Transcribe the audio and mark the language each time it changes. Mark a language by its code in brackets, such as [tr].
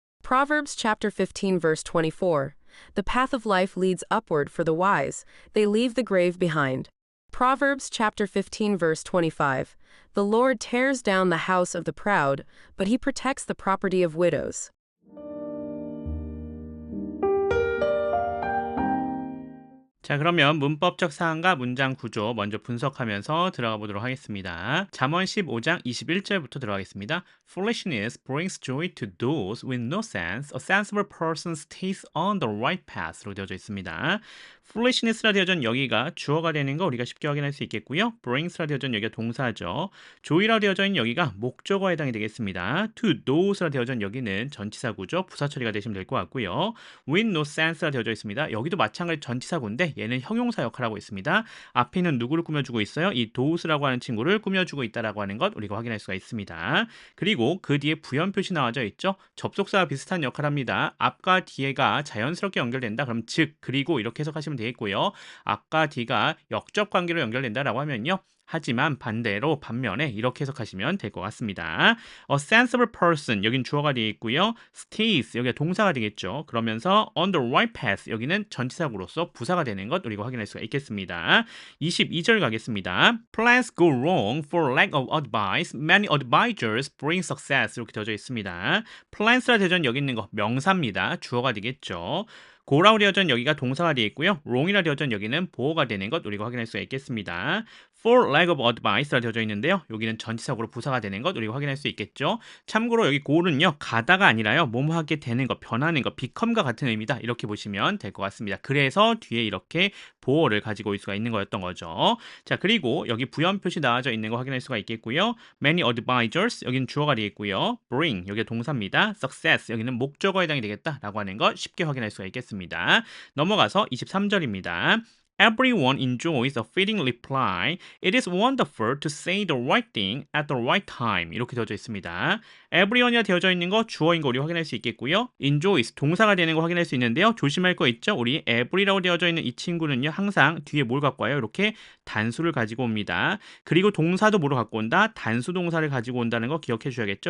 [en] Proverbs chapter 15 verse 24. The path of life leads upward for the wise. They leave the grave behind. Proverbs chapter 15 verse 25. The Lord tears down the house of the proud, but he protects the property of widows. [ko] 자, 그러면 문법적 사항과 문장 구조 먼저 분석하면서 들어가 보도록 하겠습니다. 잠언 15장 21절부터 들어가겠습니다. [en] Foolishness brings joy to those with no sense. A sensible person stays on the right path [ko] 로 되어져 있습니다. Foolishness라 되어져 있는 여기가 주어가 되는 거 우리가 쉽게 확인할 수 있겠고요. brings라 되어져 있는 여기가 동사죠. joy라 되어져 있는 여기가 목적어에 해당이 되겠습니다. [en] to those [ko] 라 되어져 있는 여기는 전치사구죠. 부사 처리가 되시면 될 것 같고요. [en] with no sense [ko] 라 되어져 있습니다. 여기도 마찬가지 전치사구인데 얘는 형용사 역할을 하고 있습니다. 앞에 있는 누구를 꾸며주고 있어요? 이 those라고 하는 친구를 꾸며주고 있다라고 하는 것 우리가 확인할 수가 있습니다. 그리고 그 뒤에 부연 표시 나와져 있죠. 접속사와 비슷한 역할을 합니다. 앞과 뒤에가 자연스럽게 연결된다. 그럼 즉 그리고 이렇게 해석하시면 되겠고요. 앞과 뒤가 역적 관계로 연결된다라고 하면요. 하지만 반면에 이렇게 해석하시면 될 것 같습니다. [en] A sensible person [ko] 여긴 주어가 되어 있고요. stays 여기가 동사가 되겠죠. 그러면서 [en] on the right path [ko] 여기는 전치사구로서 부사가 되는 것 우리가 확인할 수가 있겠습니다. 22절 가겠습니다. [en] Plans go wrong for lack of advice. Many advisors bring success [ko] 이렇게 되어져 있습니다. Plans라 되어져 여기 있는 거 명사입니다. 주어가 되겠죠. 고라고 되어져 여기가 동사가 되어 있고요. wrong이라 되어져 여기는 보어가 되는 것 우리가 확인할 수가 있겠습니다. [en] For lack of advice [ko] 라 되어져 있는데요. 여기는 전치사구로 부사가 되는 것 우리가 확인할 수 있겠죠. 참고로 여기 go는요. 가다가 아니라요. 뭐뭐하게 되는 것, 변하는 것, become과 같은 의미다. 이렇게 보시면 될 것 같습니다. 그래서 뒤에 이렇게 보어를 가지고 올 수가 있는 거였던 거죠. 자, 그리고 여기 부연 표시 나와져 있는 거 확인할 수가 있겠고요. [en] Many advisors [ko] 여기는 주어가 되겠고요. Bring 여기가 동사입니다. Success 여기는 목적어에 해당이 되겠다라고 하는 거 쉽게 확인할 수가 있겠습니다. 넘어가서 23절입니다. [en] Everyone enjoys a fitting reply. It is wonderful to say the right thing at the right time. [ko] 이렇게 되어져 있습니다. Everyone이 되어져 있는 거 주어인 거 우리 확인할 수 있겠고요. Enjoys 동사가 되는 거 확인할 수 있는데요. 조심할 거 있죠? 우리 every라고 되어져 있는 이 친구는요. 항상 뒤에 뭘 갖고 와요? 이렇게 단수를 가지고 옵니다. 그리고 동사도 뭐로 갖고 온다? 단수 동사를 가지고 온다는 거 기억해 주셔야겠죠?